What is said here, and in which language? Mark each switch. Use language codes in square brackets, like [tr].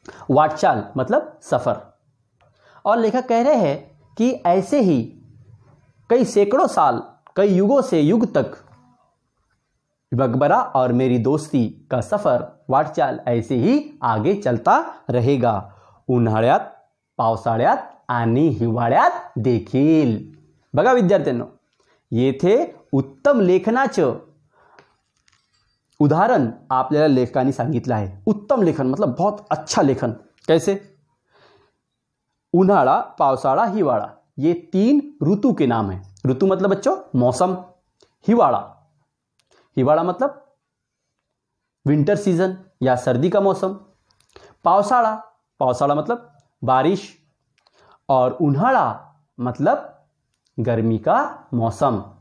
[hi] वाटचाल मतलब सफर। और लेखक कह रहे हैं कि ऐसे ही कई सैकड़ों साल, कई युगों से युग तक मकबरा और मेरी दोस्ती का सफर, वाटचाल ऐसे ही आगे चलता रहेगा, [mr] उन्हाळ्यात, पावसाळ्यात आणि हिवाळ्यात देखील। बघा विद्यार्थ्यांनो, येथे उत्तम लेखनाचं उदाहरण आपल्याला लेखकाने सांगितलं आहे। [hi] उत्तम लेखन मतलब बहुत अच्छा लेखन। कैसे? उन्हाळा, पावसाळा, हिवाळा ये 3 ऋतु के नाम हैं। ऋतु मतलब बच्चों मौसम। हिवाळा, हिवाळा मतलब विंटर सीजन या सर्दी का मौसम। पावसाळा, पावसाळा मतलब बारिश। और उन्हाळा मतलब गर्मी का मौसम।